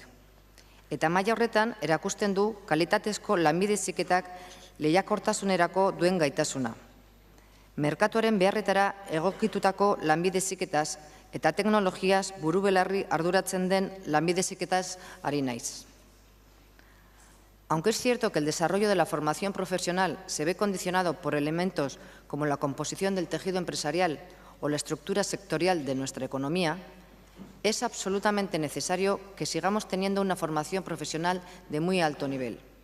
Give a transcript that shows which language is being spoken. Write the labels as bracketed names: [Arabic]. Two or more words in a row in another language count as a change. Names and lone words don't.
[Basque] Eta maila horretan erakusten du kalitatezko lanbide heziketak lehiakortasunerako duen gaitasuna. Merkatuaren beharretara egokitutako lanbide heziketaz eta teknologiaz buru-belarri arduratzen den lanbide heziketaz ari naiz. [Spanish] Aunque es cierto que el desarrollo de la formación profesional se ve condicionado por elementos como la composición del tejido empresarial o la estructura sectorial de nuestra economía, es absolutamente necesario que sigamos teniendo una formación profesional de muy alto nivel.